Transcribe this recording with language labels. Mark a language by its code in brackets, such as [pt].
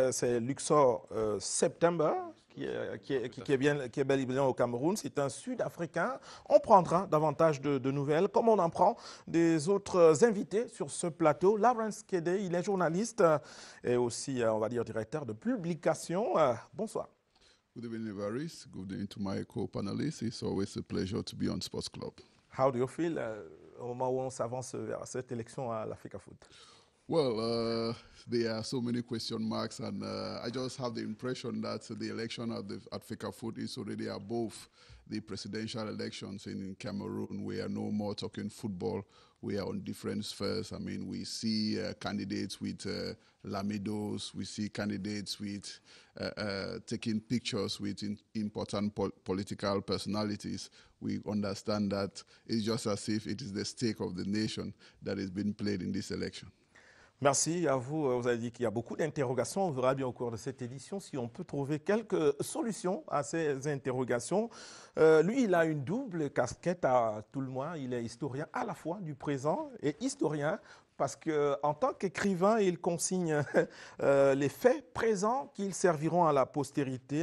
[fr] C'est Luxor September. Qui est bel et bien au Cameroun. C'est un Sud-Africain. On prendra davantage de nouvelles, comme on en prend des autres invités sur ce plateau. Lawrence Kede, il est journaliste et aussi, on va dire, directeur de publication. Bonsoir. [en] Good evening, Évariste. Good evening to my co-panelists. It's always a pleasure to be on Sports Club. How do you feel [fr] au moment où on s'avance vers cette élection à la FECAFOOT? [en] Well, there are so many question marks, and I just have the impression that the election at FECAFOOT is already above the presidential elections in Cameroon. We are no more talking football. We are on different spheres. I mean, we see candidates with lamidos. We see candidates with taking pictures with important political personalities. We understand that it's just as if it is the stake of the nation that is being played in this election. [fr] Merci à vous. Vous avez dit qu'il y a beaucoup d'interrogations. On verra bien au cours de cette édition si on peut trouver quelques solutions à ces interrogations. Lui, il a une double casquette à tout le moins. Il est historien à la fois du présent et historien parce qu'en tant qu'écrivain, il consigne les faits présents qui serviront à la postérité.